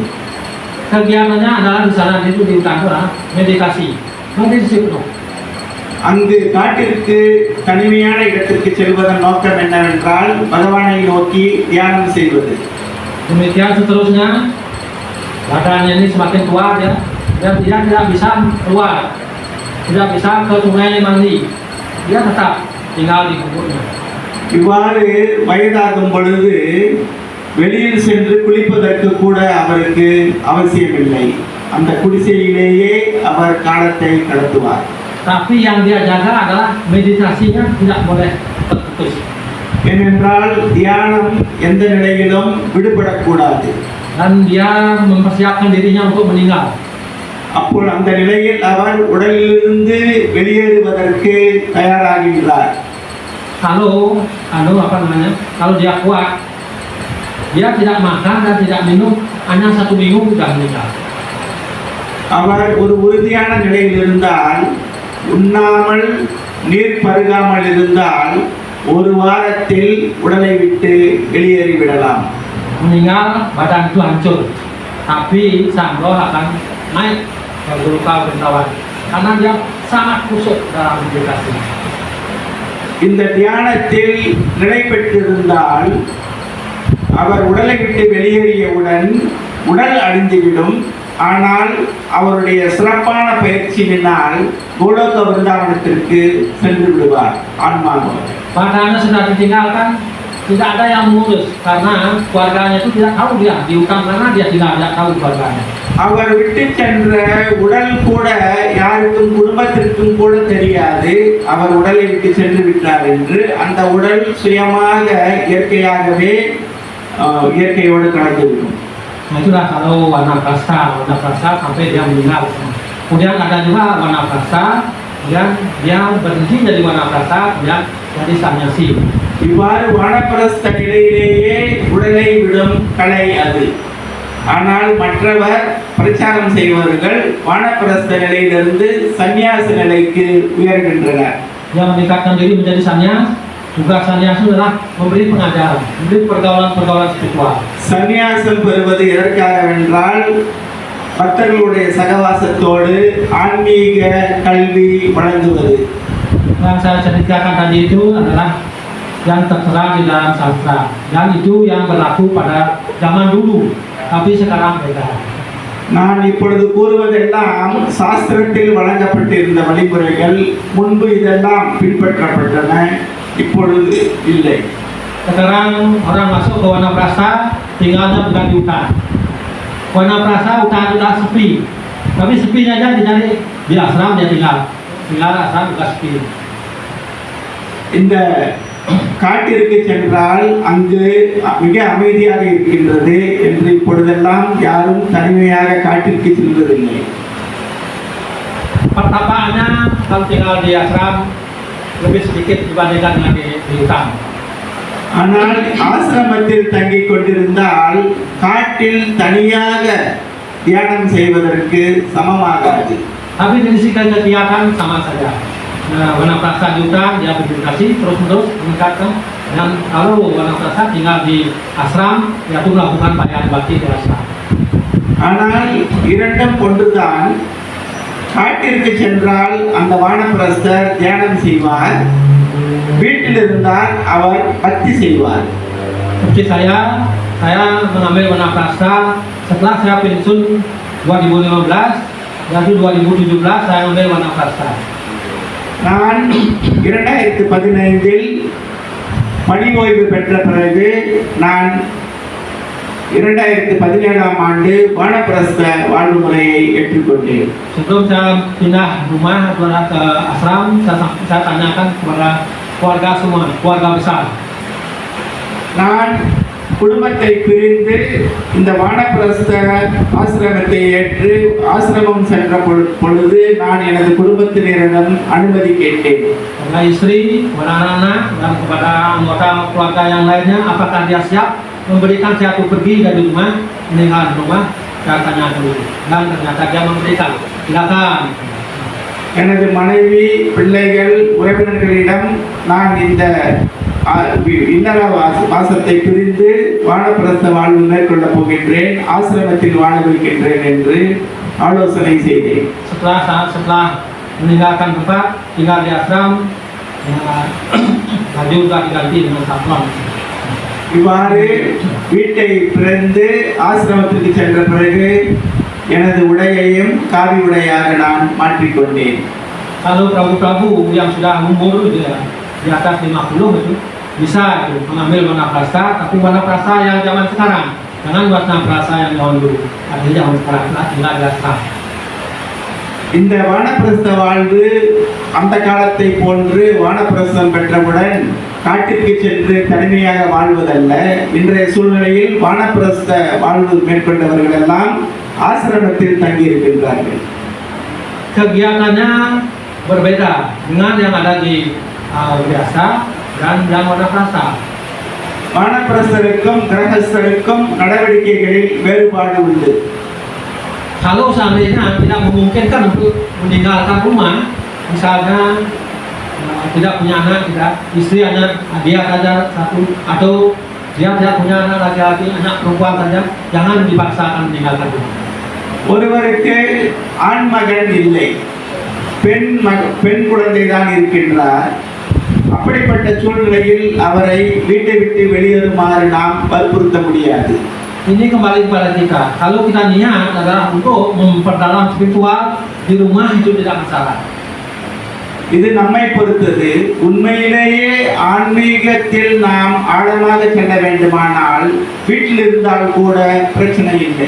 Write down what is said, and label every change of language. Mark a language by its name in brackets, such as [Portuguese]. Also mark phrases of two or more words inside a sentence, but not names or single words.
[Indonesian] Kegiatannya adalah di sana itu di hutan itu meditasi, meditasi penuh. [Tamil] அங்கு காட்டிற்கு தனிமையான இடத்திற்கு செல்வதன் நோக்கம் என்னவென்றால் பகவானை நோக்கி தியானம் செய்வது. [Indonesian] Demikian seterusnya, badannya ini semakin tua dia, dan dia tidak bisa keluar, tidak bisa ke sungai mandi, dia tetap tinggal di kuburnya. [Tamil] இவ்வாறு வயதாகும் பொழுது வெளியில் சென்று குளிப்பதற்கு கூட அவருக்கு அவசியமில்லை. அந்த குடிசையிலேயே அவர் காலத்தை கடத்துவார். [Indonesian] Tapi yang dia jaga adalah meditasinya tidak boleh terputus. [Tamil] ஏனென்றால் தியானம் எந்த நிலையிலும் விடுபடக்கூடாது. [Indonesian] Dan dia mempersiapkan dirinya untuk meninggal. [Tamil] அப்போ அந்த நிலையில் அவர் உடலிலிருந்து வெளியேறுவதற்கு தயாராகின்றார். [Indonesian] Kalau kalau dia kuat, dia tidak makan dan tidak minum hanya 1 minggu sudah meninggal. [Tamil] அவர் ஒரு உறுதியான நிலையில் இருந்தால், உண்ணாமல் நீர் பருகாமல் இருந்தால் 1 வாரத்தில் உடலை விட்டு வெளியேறிவிடலாம். [Indonesian] Meninggal badan itu hancur, tapi sang roh akan naik ke Goloka Vrindavan karena dia sangat kusuk dalam meditasi. [Tamil] இந்த தியானத்தில் நிலை பெற்றிருந்தால் அவர் உடலை விட்டு வெளியேறியவுடன் உடல் அழிந்துவிடும், ஆனால் அவருடைய சிறப்பான பயிற்சியினால் கோலோக விருந்தாவனத்திற்கு சென்று விடுவார் ஆன்மாவாக. [Indonesian] Padahal sudah ditinggalkan, tidak ada yang mengurus karena keluarganya itu tidak tahu dia di hutan mana, dia tidak tahu keluarganya. [Tamil] அவர் விட்டு சென்ற உடல் கூட யாருக்கும் குடும்பத்திற்கும் கூட தெரியாது அவர் உடலை விட்டு சென்று விட்டார் என்று. அந்த உடல் சுயமாக இயற்கையாகவே இயற்கையோடு கலந்துவிடும். [Indonesian] Nah itulah kalau warna prasta sampai dia meninggal. Kemudian ada juga warna prasta yang dia berhenti jadi warna prasta, kemudian jadi sannyasi. [Tamil] இவ்வாறு வானப்பிரஸ்த நிலையிலேயே உடலை விடும் கலை அது. ஆனால் மற்றவர் பிரச்சாரம் செய்வர்கள் வானப்பிரஸ்த நிலையிலிருந்து சந்நியாச நிலைக்கு உயர்கின்றனர். [Indonesian] Yang meningkatkan diri menjadi sannyas, tugas sannyas adalah memberi pengajaran, memberi pergaulan spiritual. [Tamil] சந்நியாசம் பெறுவது எதற்காகவென்றால் பக்தர்களுடைய சகவாசத்தோடு ஆன்மீக கல்வி வழங்குவது. [Indonesian] Yang saya ceritakan tadi itu adalah yang tertera di dalam sastra, dan itu yang berlaku pada zaman dulu, tapi sekarang beda. [Tamil] நான் இப்பொழுது கூறுவதெல்லாம் சாஸ்திரத்தில் வழங்கப்பட்டிருந்த வழிமுறைகள். முன்பு இதெல்லாம் பின்பற்றப்பட்டன, இப்பொழுது இல்லை. [Indonesian] Sekarang orang masuk ke warna prasta, tinggalnya bukan di hutan. Warna prasta hutan sudah sepi, tapi sepinya aja dicari di asram, dia tinggal asram juga sepi. [Tamil] இந்த காட்டிற்கு சென்றால் அங்கு மிக அமைதியாக இருக்கின்றது என்று இப்பொழுதெல்லாம் யாரும் தனிமையாக காட்டிற்கு செல்வதில்லை. [Indonesian] Pertapaannya kalau tinggal di asram lebih sedikit dibandingkan dengan di hutan. [Tamil] ஆனால் ஆசிரமத்தில் தங்கிக் கொண்டிருந்தால் காட்டில் தனியாக தியானம் செய்வதற்கு சமமாகாது. [Indonesian] Tapi dari segi kegiatan sama saja. Warna prasta di hutan dia bermeditasi terus-menerus meningkatkan, dan kalau warna prasta tinggal di asram yaitu melakukan bayan bakti di asram. [Tamil] ஆனால் இரண்டும் ஒன்றுதான். காட்டிற்கு சென்றால் அந்த வானப்பிரஸ்தர் தியானம் செய்வார், வீட்டில் இருந்தால் அவர் பக்தி செய்வார். [Indonesian] Seperti saya mengambil warna prasta setelah saya pensiun 2015, jadi 2017 saya ambil warna prasta. [Tamil] நான் 2015 பணி ஓய்வு பெற்ற பிறகு நான் 2017 ஆண்டு வானப்பிரஸ்த வாழ்வு முறையை ஏற்றுக்கொண்டேன். [Indonesian] Sebelum saya pindah rumah ke asram, saya tanyakan kepada keluarga semua, keluarga besar. [Tamil] நான் குடும்பத்தை பிரிந்து இந்த வானப்பிரஸ்த ஆசிரமத்தை ஏற்று ஆசிரமம் சென்ற பொழுது நான் எனது குடும்பத்தினரிடம் அனுமதி கேட்டேன். [Indonesian] Kepada istri, kepada anak-anak, dan kepada anggota keluarga yang lainnya, apakah dia siap memberikan saya untuk pergi dari rumah, meninggalkan rumah? Saya tanya dulu, dan ternyata dia memberikan. Silakan. [Tamil] எனது மனைவி, பிள்ளைகள், உறவினர்களிடம் நான் இந்த இல்லற வாசத்தை பிரிந்து வானப்பிரஸ்த வாழ்வு மேற்கொள்ளப் போகின்றேன், ஆசிரமத்தில் வாழவிருக்கின்றேன் என்று ஆலோசனை செய்தேன். [Indonesian] Setelah meninggalkan tempat, tinggal di asram, baju juga diganti dengan saffron. [Tamil] இவ்வாறு வீட்டை பிறந்து ஆசிரமத்திற்கு சென்ற பிறகு எனது உடையையும் காவி உடையாக நான் மாற்றிக்கொண்டேன். [Indonesian] Kalau prabu-prabu yang sudah umur di atas 50 itu bisa itu mengambil warna prasta, tapi warna prasta yang zaman sekarang, jangan warna prasta yang zaman dulu. Artinya zaman sekarang tinggal di asram. [Tamil] இந்த வானப்பிரஸ்த வாழ்வு அந்த காலத்தை போன்று வானப்பிரஸ்தம் பெற்றவுடன் காட்டிற்கு சென்று தனிமையாக வாழ்வதல்ல. இன்றைய சூழ்நிலையில் வானப்பிரஸ்த வாழ்வு மேற்கொண்டவர்கள் எல்லாம் ஆசிரமத்தில் தங்கியிருக்கின்றார்கள். [Indonesian] Kegiatannya berbeda dengan yang ada di biasa dan yang warna prasta. [Tamil] வானப்பிரஸ்தருக்கும் கிரகஸ்தருக்கும் நடவடிக்கைகளில் வேறுபாடு உண்டு. [Indonesian] Kalau seandainya tidak memungkinkan untuk meninggalkan rumah, misalnya tidak punya anak, tidak istri hanya dia saja satu, atau dia tidak punya anak laki-laki, anak perempuan saja, jangan dipaksakan meninggalkan rumah. [Tamil] ஒருவருக்கு ஆண் மகன் இல்லை, பெண் குழந்தை தான் இருக்கின்றார். அப்படிப்பட்ட சூழ்நிலையில் அவரை வீட்டை விட்டு வெளியேறுமாறு நாம் வற்புறுத்த முடியாது. [Indonesian] ini kembali kepada kita. Kalau kita niat adalah untuk memperdalam spiritual di rumah itu tidak masalah. [Tamil] இது நம்மை பொறுத்தது. உண்மையிலேயே ஆன்மீகத்தில் நாம் ஆழமாக செல்ல வேண்டுமானால் வீட்டில் இருந்தால் கூட பிரச்சனை இல்லை.